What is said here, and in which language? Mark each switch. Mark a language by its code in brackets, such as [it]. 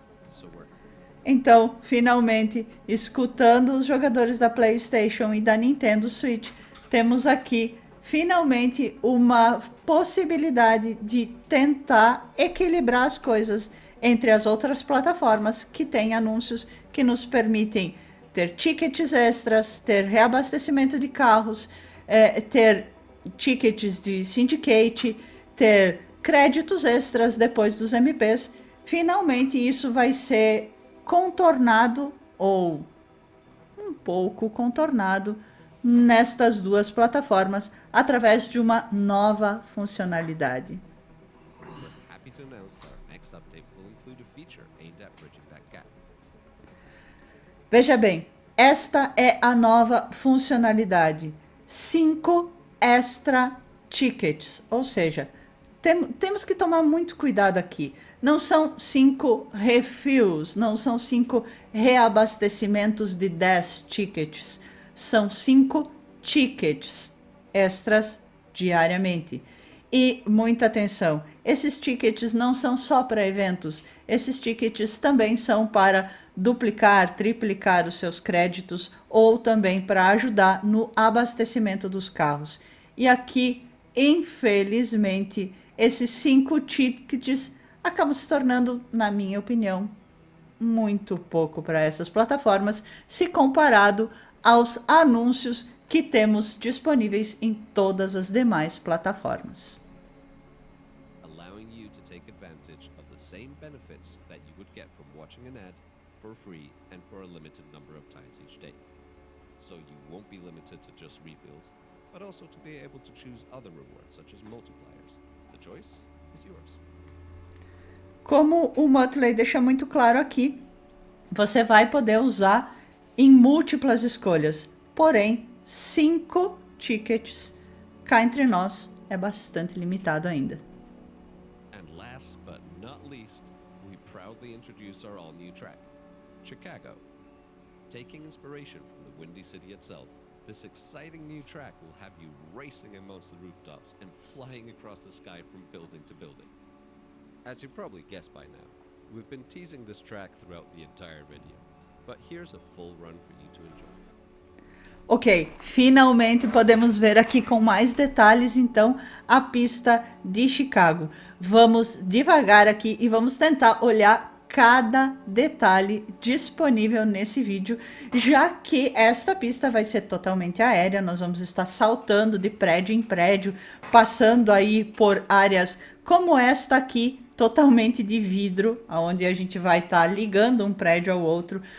[en] So we're [pt] Então, finalmente, escutando os jogadores da PlayStation e da Nintendo Switch, temos aqui finalmente uma possibilidade de tentar equilibrar as coisas entre as outras plataformas que têm anúncios que nos permitem ter tickets extras, ter reabastecimento de carros, ter tickets de Syndicate, ter créditos extras depois dos MPs. Finalmente isso vai ser contornado ou um pouco contornado nestas duas plataformas através de uma nova funcionalidade. [en] we're happy to announce that our next update will include a feature aimed at bridging that gap. [pt] Veja bem, esta é a nova funcionalidade. 5 [en] extra tickets, [pt] ou seja, temos que tomar muito cuidado aqui. Não são 5 refills, não são 5 reabastecimentos de 10 tickets. São 5 tickets extras diariamente. E muita atenção, esses tickets não são só para eventos, esses tickets também são para duplicar, triplicar os seus créditos ou também para ajudar no abastecimento dos carros. E aqui, infelizmente, esses 5 tickets acabam se tornando, na minha opinião, muito pouco para essas plataformas, se comparado aos anúncios que temos disponíveis em todas as demais plataformas. [en] Allowing you to take advantage of the same benefits that you would get from watching an ad for free and for a limited number of times each day. So you won't be limited to just refills, but also to be able to choose other rewards such as multipliers. The choice is yours. [pt] Como o Muttley deixa muito claro aqui, você vai poder usar em múltiplas escolhas, porém 5 tickets cá entre nós é bastante limitado ainda. [en] And last but not least, we proudly introduce our all-new track, Chicago. Taking inspiration from the Windy City itself, this exciting new track will have you racing amongst the rooftops and flying across the sky from building to building. As you probably guessed by now, we've been teasing this track throughout the entire video, but here's a full run for you to enjoy. [pt] Ok, finalmente podemos ver aqui com mais detalhes, então, a pista de Chicago. Vamos devagar aqui e vamos tentar olhar cada detalhe disponível nesse vídeo, já que esta pista vai ser totalmente aérea, nós vamos estar saltando de prédio em prédio, passando aí por áreas como esta aqui, totalmente de vidro, onde a gente vai estar ligando um prédio ao outro.